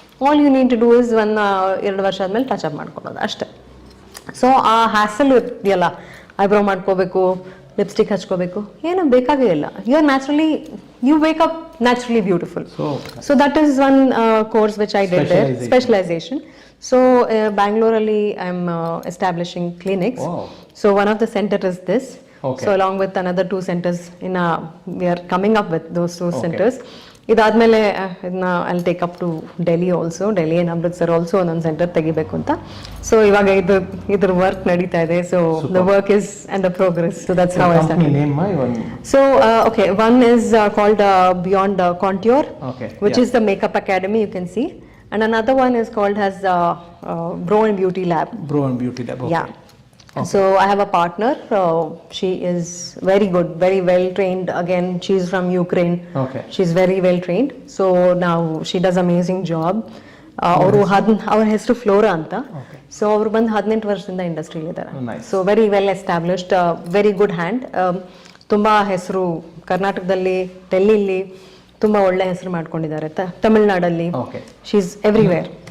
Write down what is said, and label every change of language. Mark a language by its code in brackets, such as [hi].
[en] all you need to do is [kn] 1-2 ವರ್ಷ ಆದಮೇಲೆ touch up ಮಾಡ್ಕೊಳ್ಳೋದು ಅಷ್ಟೇ. ಸೊ ಆ ಹ್ಯಾಸಲ್ ಇದೆಯಲ್ಲ, ಐಬ್ರೋ ಮಾಡ್ಕೋಬೇಕು, ಲಿಪ್ಸ್ಟಿಕ್ ಹಚ್ಕೋಬೇಕು, ಏನೂ ಬೇಕಾಗೇ ಇಲ್ಲ. [en] You are naturally, you wake up naturally beautiful. So that is one course which I did there, specialization. So Bangalore I am establishing clinics. Wow. So one of the center is this. Okay. So along with another 2 centers we are coming up with those 2 centers. [kn] ಇದಾದ್ಮೇಲೆ ಇದನ್ನ [en] I'll take up to Delhi also. Delhi and Amritsar also [kn] ಒಂದೊಂದು centre ತೆಗಿಬೇಕು ಅಂತ. So ಇವಾಗ ಇದ್ರ work ನಡೀತಾ ಇದೆ. [en] So the work is under progress. So that's how I started. Name So okay, one is called Beyond Contour, which is the makeup academy you can see. And another one is called as Bro and Beauty Lab. Bro and Beauty Lab. Okay. Yeah. Okay. So I have a partner. She is very good, very well trained. Again, she's from Ukraine. Okay. She's very well trained. So now she does amazing job. [kn] Our ಹೆಸರು flora ಅಂತ. So ಅವರು ಬಂದು 18 ವರ್ಷದಿಂದ ಇಂಡಸ್ಟ್ರಿಯಲ್ಲಿ ಇದ್ದಾರೆ. [en] So very well established, very good hand. [kn] ತುಂಬ ಹೆಸರು ಕರ್ನಾಟಕದಲ್ಲಿ, ಡೆಲ್ಲಿಲಿ ತುಂಬ ಒಳ್ಳೆ ಹೆಸರು ಮಾಡ್ಕೊಂಡಿದ್ದಾರೆ, ತಮಿಳ್ನಾಡಲ್ಲಿ, [en] She is everywhere.